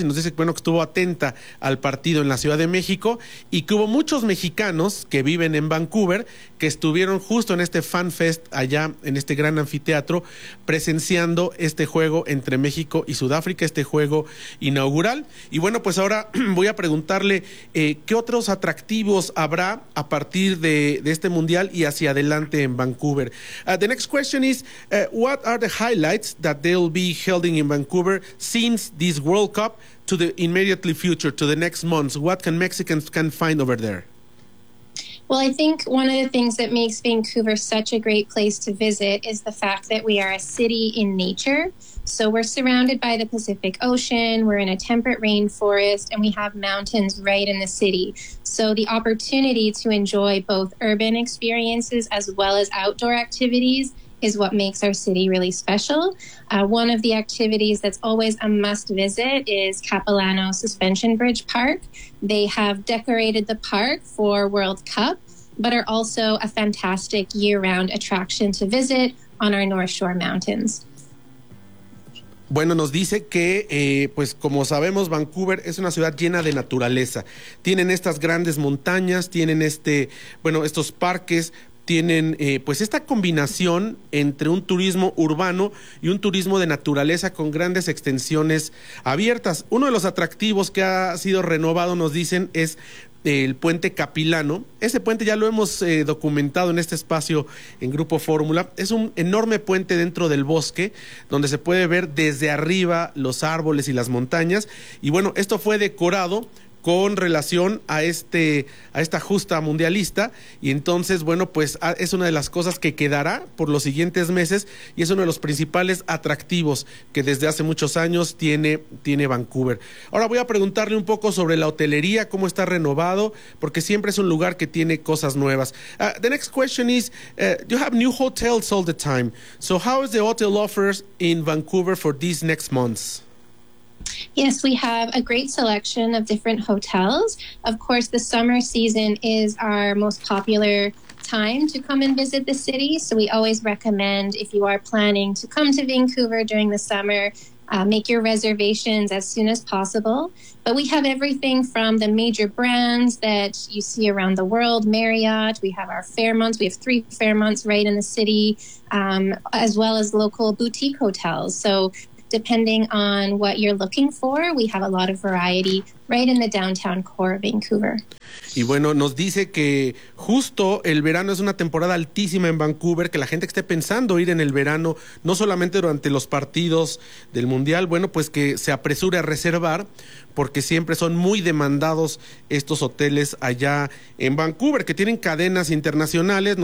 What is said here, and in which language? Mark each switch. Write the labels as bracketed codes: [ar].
[es] Y nos dice, bueno, que estuvo atenta al partido en la Ciudad de México y que hubo muchos mexicanos que viven en Vancouver que estuvieron justo en este Fan Fest allá en este gran anfiteatro presenciando este juego entre México y Sudáfrica, este juego inaugural. Y bueno, pues ahora voy a preguntarle qué otros atractivos habrá a partir de este mundial y hacia adelante en Vancouver. [en] The next question is, what are the highlights that they'll be holding in Vancouver since this World Cup to the immediately future, to the next months? What can Mexicans can find over there? Well, I think one of the things that makes Vancouver such a great place to visit is the fact that we are a city in nature. So we're surrounded by the Pacific Ocean, we're in a temperate rainforest, and we have mountains right in the city. So the opportunity to enjoy both urban experiences as well as outdoor activities is what makes our city really special. One of the activities that's always a must visit is Capilano Suspension Bridge Park. They have decorated the park for World Cup, but are also a fantastic year-round attraction to visit on our North Shore Mountains. [es] Bueno, nos dice que, pues como sabemos, Vancouver es una ciudad llena de naturaleza. Tienen estas grandes montañas, tienen estos parques, tienen pues esta combinación entre un turismo urbano y un turismo de naturaleza con grandes extensiones abiertas. Uno de los atractivos que ha sido renovado, nos dicen, es el puente Capilano. Ese puente ya lo hemos documentado en este espacio en Grupo Fórmula. Es un enorme puente dentro del bosque donde se puede ver desde arriba los árboles y las montañas. Y bueno, esto fue decorado con relación a este, a esta justa mundialista, y entonces, bueno, pues es una de las cosas que quedará por los siguientes meses y es uno de los principales atractivos que desde hace muchos años tiene Vancouver. Ahora voy a preguntarle un poco sobre la hotelería, cómo está renovado, porque siempre es un lugar que tiene cosas nuevas. [en] The next question is, you have new hotels all the time, so how is the hotel offers in Vancouver for these next months? Yes, we have a great selection of different hotels. Of course, the summer season is our most popular time to come and visit the city. So we always recommend, if you are planning to come to Vancouver during the summer, make your reservations as soon as possible. But we have everything from the major brands that you see around the world, Marriott. We have our Fairmonts. We have three Fairmonts right in the city, as well as local boutique hotels. So depending on what you're looking for, we have a lot of variety right in the downtown core of Vancouver. [es] Y bueno, nos dice que justo el verano es una temporada altísima en Vancouver, que la gente que esté pensando ir en el verano, no solamente durante los partidos del Mundial, bueno, pues que se apresure a reservar, porque siempre son muy demandados estos hoteles allá en Vancouver, que tienen cadenas internacionales.